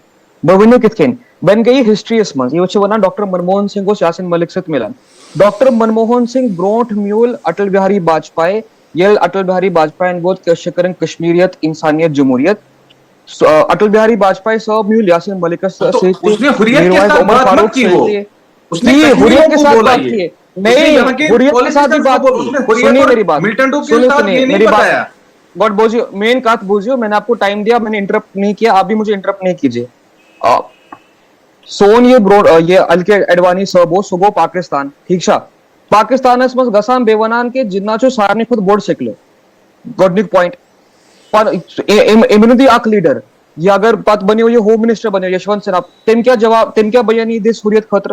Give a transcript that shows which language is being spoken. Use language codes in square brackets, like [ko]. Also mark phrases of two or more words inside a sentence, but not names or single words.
[ks] بہٕ ؤنِو کِتھ کٔنۍ وۄنۍ گٔے یہِ ہسٹرِیس منٛز یہِ چھِ وَنان ڈاکٹر منموہن سنگھ اوس یاسین ملک سۭتۍ مِلان. ڈاکٹر منموہن سنگھ برونٛٹھ میوٗل اٹل بِہاری واجپایی. ییٚلہِ اٹل بِہاری واجپاین ووت کٲنٛسہِ چھِ کَرٕنۍ کشمیٖریت انسانیت جمہوٗریت. اٹل بِہاری واجپایی صٲب میوٗل یاسین ملکس سۭتۍ میٖروایز عمر فاروق سۭتۍ [ur] حریت کے ساتھ بات کی. نہیں حریت کے ساتھ بھی بات کی. سنیے میری بات سنیے میری بات گاڈ بوجھیو مین کات بوجھیو. میں نے آپ کو ٹائم دیا میں نے انٹرپٹ نہیں کیا. آپ بھی مجھے انٹرپٹ نہیں کیجیے. [ks] سون یہ الکے اڈوانی صٲب اوس سُہ گوٚو پاکستان ٹھیٖک چھا. پاکستانس منٛز گژھان بیٚیہِ وَنان کہِ جِناح چھُ سارنٕے کھۄتہٕ بوٚڑ سِکلہٕ گۄڈٕنیُک پویِنٹ. أمۍ دیُت اکھ لیٖڈر. یہِ اگر پتہٕ بنیو یہِ [en] home minister [ks] بنیو یشونت سنہا تٔمۍ کیٛاہ جواب تٔمۍ کیٛاہ بیٲنی دِژ ہُریت خٲطرٕ.